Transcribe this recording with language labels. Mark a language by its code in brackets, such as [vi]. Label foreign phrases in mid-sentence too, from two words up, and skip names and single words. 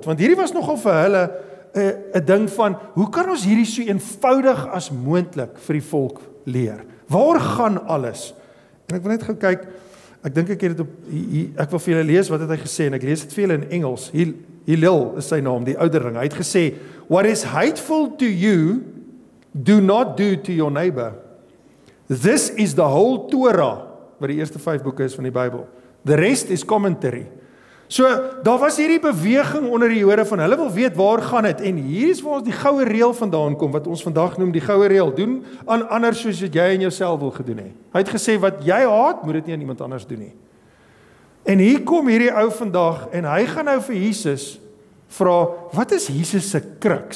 [af] Want hierdie was nogal vir hulle 'n ding van, hoe kan ons hierdie so eenvoudig as moontlik vir die volk leer? Waar gaan alles? En ek wil net gou kyk, ek dink ek het dit op, ek wil vir julle lees wat het hy gesê, en ek lees dit vir julle in Engels. Hillel is sy naam, die ouderling. Hy het gesê, [en] what is hateful to you, do not do to your neighbor. This is the whole Torah, [af] wat die eerste 5 boeke is van die Bybel. [en] The rest is commentary. So, [af] daar was hierdie beweging onder die Jode van, hulle wil weet waar gaan het, en hier is waar ons die goue reël vandaan kom, wat ons vandag noem die goue reël, doen aan ander soos wat jy en jouself wil gedoen het. Hy het gesê, wat jy haat, moet dit nie aan iemand anders doen nie. En hier kom hierdie ou vandag, en hy gaan nou vir Jesus vra, wat is Jesus se kruks?